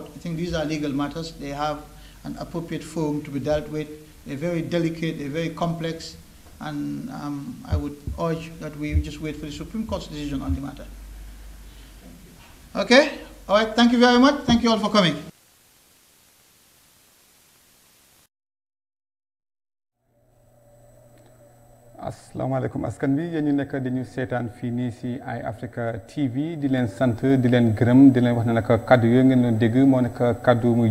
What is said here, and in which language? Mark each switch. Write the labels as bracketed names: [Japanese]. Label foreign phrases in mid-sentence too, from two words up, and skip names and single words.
[English] I think these are legal matters. They have an appropriate forum to be dealt with. They're very delicate, they're very complex, and I would urge that we just wait for the Supreme Court's decision on the matter. Okay? All right, thank you very much. Thank you all for coming. [Wolof] asalaamaaleykum askan bi yéen ñu nekk dañu seetaan fii nii si Eye Africa TV di leen sant di leen gërëm di leen wax ne nag kaddu yooyu ngeen doon dégg moo nekk kaddu muy